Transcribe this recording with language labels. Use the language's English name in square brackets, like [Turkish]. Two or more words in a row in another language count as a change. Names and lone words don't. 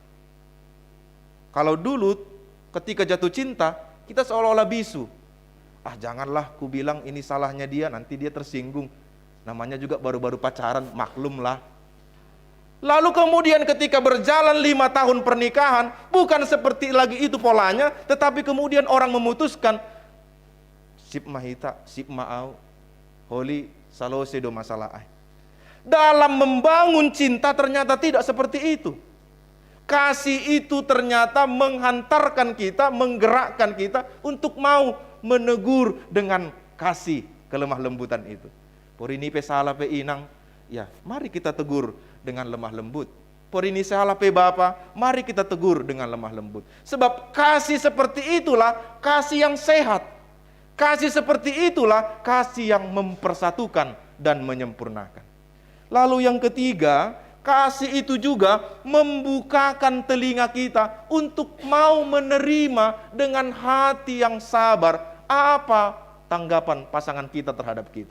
[Indonesian] Kalau dulu ketika jatuh cinta, kita seolah-olah bisu. Janganlah ku bilang ini salahnya dia, nanti dia tersinggung. Namanya juga baru-baru pacaran, maklumlah. Lalu kemudian ketika berjalan 5 tahun pernikahan, bukan seperti lagi itu polanya, tetapi kemudian orang memutuskan, [Batak Simalungun] sip mahita, sip maau, holi salose do masalah. [Indonesian] Dalam membangun cinta ternyata tidak seperti itu. Kasih itu ternyata menghantarkan kita, menggerakkan kita untuk mau menegur dengan kasih kelemah lembutan itu. [Batak Simalungun] Porini pe salah pe inang, [Indonesian] ya mari kita tegur dengan lemah lembut. [Batak Simalungun] Porini salah pe bapa, [Indonesian] mari kita tegur dengan lemah lembut. Sebab kasih seperti itulah kasih yang sehat. Kasih seperti itulah kasih yang mempersatukan dan menyempurnakan. Lalu yang ketiga, kasih itu juga membukakan telinga kita untuk mau menerima dengan hati yang sabar apa tanggapan pasangan kita terhadap kita.